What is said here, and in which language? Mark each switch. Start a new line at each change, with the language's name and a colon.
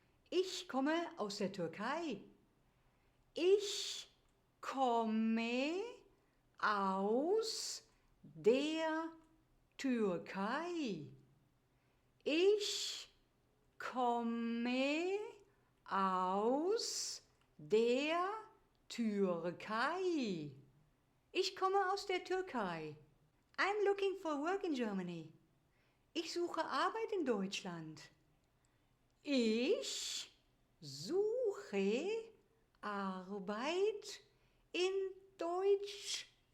German: Ich komme aus der Türkei. Ich komme aus der Türkei. Ich komme aus der Türkei. Ich komme aus der Türkei.
English: I'm looking for work in Germany.
German: Ich suche Arbeit in Deutschland. Ich suche Arbeit in Deutschland.